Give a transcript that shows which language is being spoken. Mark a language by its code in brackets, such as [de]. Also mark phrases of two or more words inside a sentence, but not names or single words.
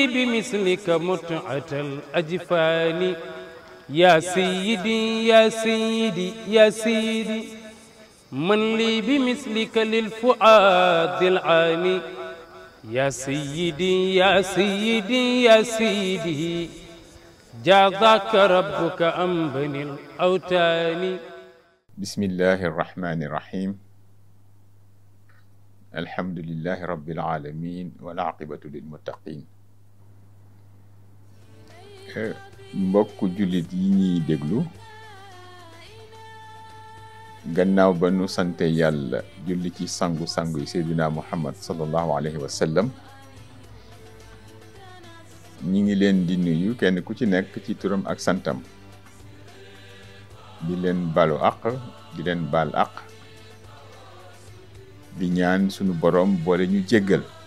[ar] بمثلك متعة الأجفان يا سيدي يا سيدي يا سيدي من لي بمثلك للفؤاد العاني يا سيدي يا سيدي يا سيدي جاذاك ربك أم بني الأوتان. بسم الله الرحمن الرحيم. الحمد لله رب العالمين والعاقبة للمتقين. [wo] mbokk jullit yi ñuy déglu gannaaw ba nu sante yàlla julli ci sangu-sangu yi Seydina Muhammad [ar] صلى الله عليه وسلم, [wo] ñi ngi leen di nuyu kenn ku ci nekk ci turam ak santam, di leen balu àq di leen baal àq, di ñaan sunu borom boole ñu jéggal.